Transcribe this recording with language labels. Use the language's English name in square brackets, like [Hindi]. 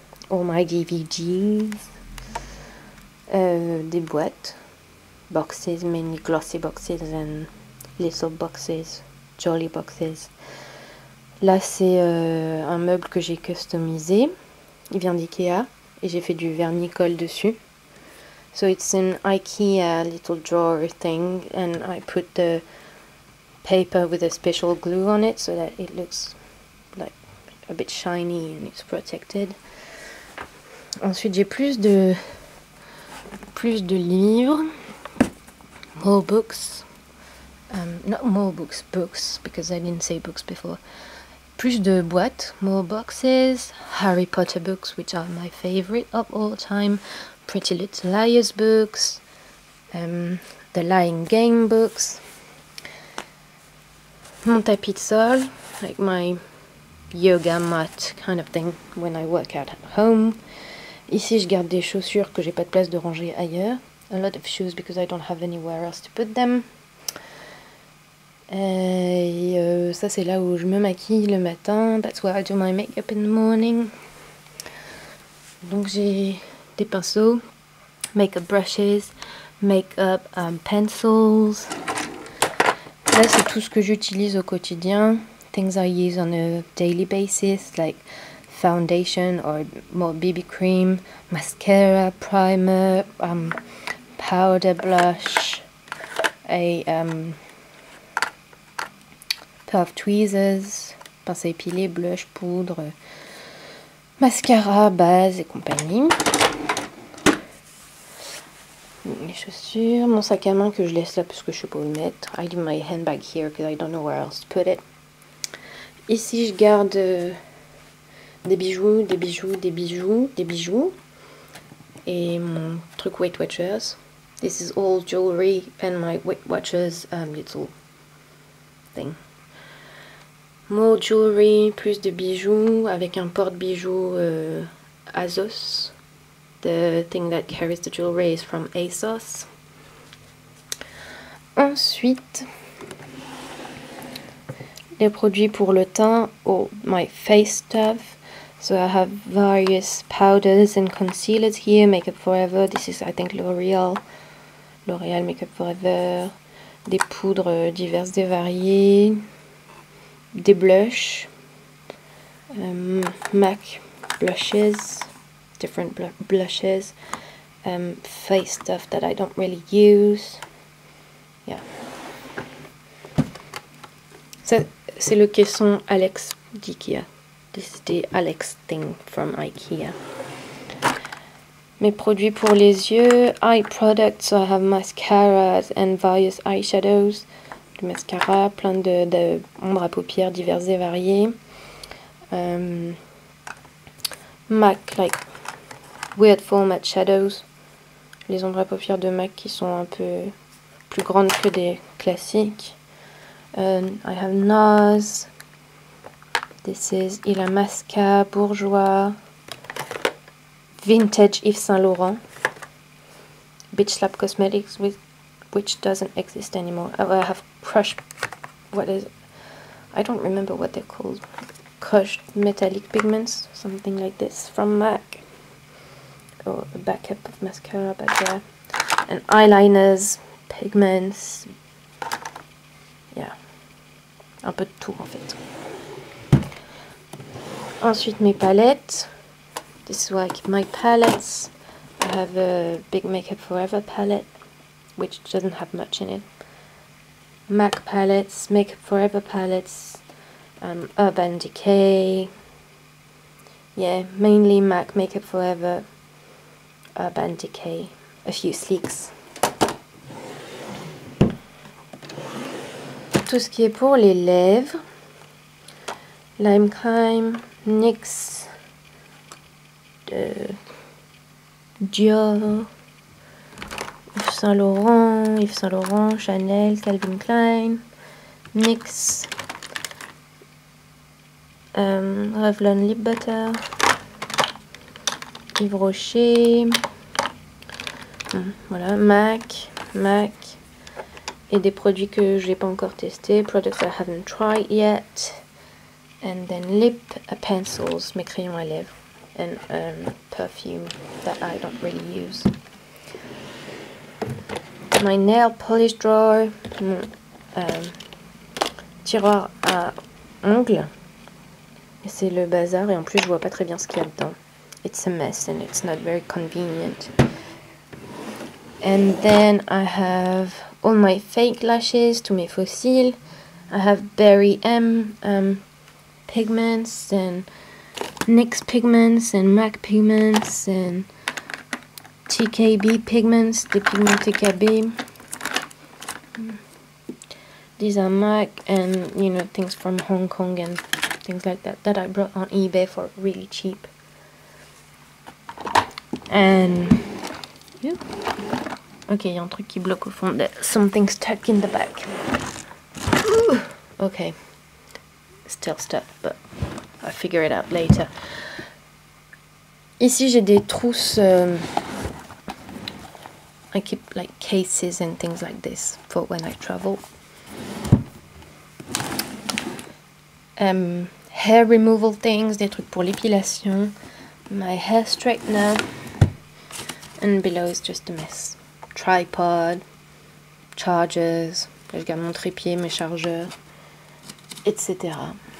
[English] All my DVDs, [French] des boîtes, [English] boxes, many glossy boxes and little boxes, jolly boxes. [French] Là c'est un meuble que j'ai customisé, il vient d'Ikea et j'ai fait du vernis-colle dessus. [English] So it's an IKEA little drawer thing and I put the paper with a special glue on it so that it looks like a bit shiny and it's protected. [French] Ensuite j'ai plus de livres, [English] more books, not more books, books, because I didn't say books before. [French] Plus de boîtes, [English] more boxes, Harry Potter books, which are my favorite of all time, Pretty Little Liars books, The Lying Game books, [French] mon tapis de sol, [English] like my yoga mat kind of thing when I work out at home. [French] Ici je garde des chaussures que j'ai pas de place de ranger ailleurs. [English] a lot of shoes because I don't have anywhere else to put them. [French] Et ça c'est là où je me maquille le matin. [English] That's where I do my makeup in the morning. [French] Donc j'ai des pinceaux, [English] makeup brushes, makeup pencils. [French] Là c'est tout ce que j'utilise au quotidien. [English] Things I use on a daily basis, like foundation or more BB cream, mascara, primer, powder, blush, a pair of tweezers, [French] pince à épiler, blush, poudre, mascara, base et compagnie. Les chaussures, mon sac à main que je laisse là parce que je sais pas où le mettre. [English] I leave my handbag here because I don't know where else to put it. [French] Ici je garde des bijoux, des bijoux, des bijoux, des bijoux. Et mon truc Weight Watchers. [English] This is all jewelry and my Weight Watchers little thing. More jewelry, [French] plus de bijoux, avec un porte-bijoux Azos. [English] The thing that carries the jewelry is from ASOS. [French] Ensuite, les produits pour le teint, [English] or my face stuff. So I have various powders and concealers here. Makeup Forever, this is I think L'Oreal Makeup Forever. [French] Des poudres diverses et variées. Des blushs. MAC blushes. [English] Different blushes. Face stuff that I don't really use. Yeah. [French] Ça, c'est le caisson Alex d'IKEA. [English] This is the Alex thing from IKEA. [French] Mes produits pour les yeux, [English] eye products, so I have mascaras and various eyeshadows. [French] Du mascara, plein de ombres à paupières diverses et variées. [English] MAC, like weird format shadows. [French] Les ombres à paupières de MAC qui sont un peu plus grandes que des classiques. [English] I have NARS. This is Illamasqua, Bourjois, Vintage Yves Saint Laurent, Bitch Slap Cosmetics, which doesn't exist anymore. Oh, I have crushed, I don't remember what they're called. Crushed metallic pigments, something like this, from MAC. Or a backup of mascara back there. And eyeliners, pigments. Yeah. [French] Un peu de tout en fait. Ensuite mes palettes. [English] This is where I keep my palettes. I have a big Makeup Forever palette, which doesn't have much in it. MAC palettes, Makeup Forever palettes, Urban Decay. Yeah, mainly MAC, Makeup Forever, Urban Decay, a few Sleeks. [French] Tout ce qui est pour les lèvres. Lime Crime, NYX, Dior, Yves Saint Laurent, Chanel, Calvin Klein, NYX, Revlon Lip Butter, Yves Rocher, voilà, MAC, et des produits que je n'ai pas encore testés, [English] products I haven't tried yet. And then lip pencils, [French] mes crayons à lèvres, [English] and perfume that I don't really use. My nail polish drawer, [French] mon tiroir à ongles. Et c'est le bazar et en plus je vois pas très bien ce qu'il y a dedans. [English] It's a mess and it's not very convenient. And then I have all my fake lashes, [French] tous mes faux cils. [English] I have Berry M pigments and NYX pigments and MAC pigments and TKB pigments, [French] des pigments TKB. [English] These are MAC and things from Hong Kong and things like that I brought on eBay for really cheap. And ok, [French] il y a un truc qui bloque au fond. [English] There's something stuck in the back. Ooh. Okay. Still stuck, but I'll figure it out later. [French] Ici j'ai des trousses. [English] I keep like cases and things like this for when I travel. Hair removal things, [French] des trucs pour l'épilation. [English] My hair straightener. And below is just a mess. Tripod, chargers, [French] je garde mon trépied, mes chargeurs, etc.